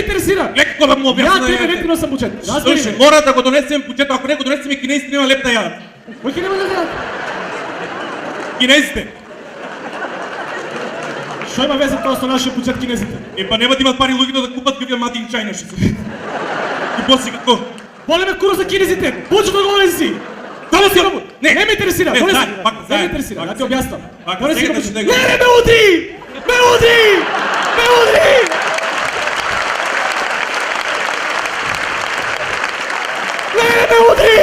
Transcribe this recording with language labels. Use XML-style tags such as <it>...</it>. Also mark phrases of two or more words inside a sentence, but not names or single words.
<mk>Не ме интересира. Леко да му објаснам. Ја тебе не ти носам буџет. Слушај, мора да го донесеме буџетот, ако не го донесеме кинезите нема леп да јадат. Кој ќе нема да јадат? Кинезите. Шо има веза тоа со нашиот буџет кинезите? Па нема да имат пари луѓето да купат бивја мади</mk> <en>in China</en> <mk>ши. И после како? Боле ме кура за кинезите. Буџетот го донеси. Донеси го. Не ме интересира. Не, Донеси. пак, Не ме интересира. Да ти објаснам. Донеси го. Не, ме удри! Ме удри! Ме удри! Не ме удри!</mk>